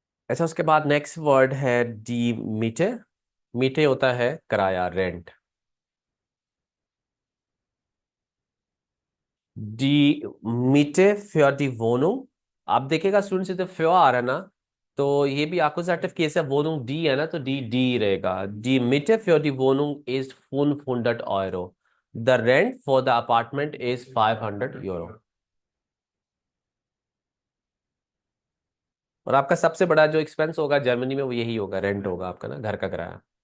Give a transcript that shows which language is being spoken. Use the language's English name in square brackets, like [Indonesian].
[Hindi] अच्छा, उसके बाद नेक्स्ट वर्ड है डी मीटे। मीटे होता है किराया, rent. [German] डी मीटे für die Wohnung। [Hindi] आप देखिएगा स्टूडेंट से तो फ्यो आ रहा है ना, तो ये भी एक्कुजेटिव केस है, वोनुंग डी है ना, तो डी डी रहेगा। [German] डी मीटे für die Wohnung is 500 Euro। [English] The rent for the apartment is 500 euro. [Hindi] और आपका सबसे बड़ा जो एक्सपेंस होगा जर्मनी में वो यही होगा, रेंट होगा आपका ना, घर का किराया।